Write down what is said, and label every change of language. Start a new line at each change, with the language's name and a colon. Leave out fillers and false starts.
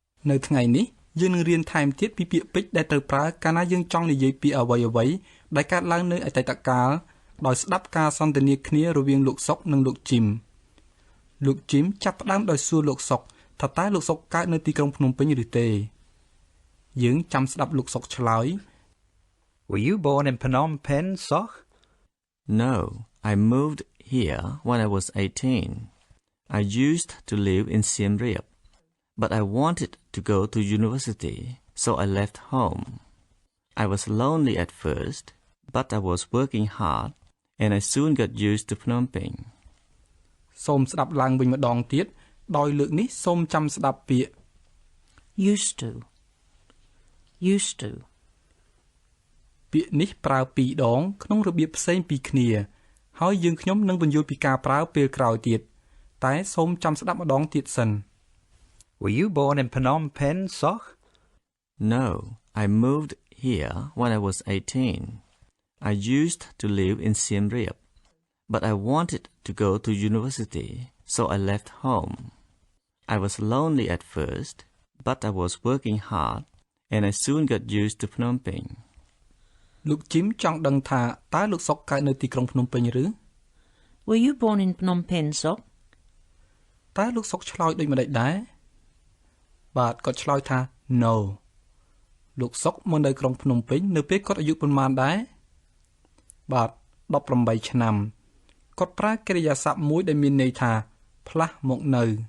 Khmer: នៅថ្ងៃនេះយើងនឹងរៀនថែមទៀតពីពាក្យពេចន៍ដែលត្រូវប្រើកាលណាយើងចង់និយាយពីអ្វីៗដែលកើតឡើងនៅអតីតកាលដោយស្ដាប់ការសន្ទនាគ្នារវាងលោកសុកនិងលោកជីមលោកជីមចាប់ផ្ដើមដោយសួរលោកសុកថាតើលោកសុកកើតនៅទីក្រុងភ្នំពេញឬទេយើងចាំស្ដាប់លោកសុកឆ្លើយ
English: Were you born in Phnom Penh, Sok? No, I moved here when I was 18. I used to live in Siem Reap, but I wanted to go to university, so I left home. I was lonely at first, but I was working hard, and I soon got used to Phnom Penh.
Khmer: សូមស្ដាប់ឡើងវិញម្ដងទៀតដោយលើកនេះសូមចាំស្ដាប់ពាក្យ
English: Used to. Used to.
Khmer: ពាក្យនេះប្រើពីរដងក្នុងរបៀបផ្សេងពីគ្នាហើយយើងខ្ញុំនឹងបញ្យល់ពីការប្រើពេលក្រោយទៀតតែសូមចាំស្ដាប់ម្ដងទៀតសិន
English: Were you born in Phnom Penh, Sok? No, I moved here when I was 18. I used to live in Siem Reap, but I wanted to go to university, so I left home. I was lonely at first, but I was working hard, and I soon got used to Phnom Penh.
Khmer: លោកជីមចង់ដឹងថាតើលោកសុកកើតនៅទីក្រុងភ្នំពេញឬ
English: Were you born in Phnom Penh, Sok?
Khmer: តើលោកសុកឆ្លើយដូចម្ដេចដែរបាទគាត់ឆ្លើយថា No លោកសុកមកនៅក្រុងភ្នំពេញនៅពេលគាត់អាយុប៉ុន្មានដែរបាទ18ឆ្នាំគាត់ប្រើកិរិយាសព្ទមួយដែលមានន័យថាផ្លាស់មកនៅ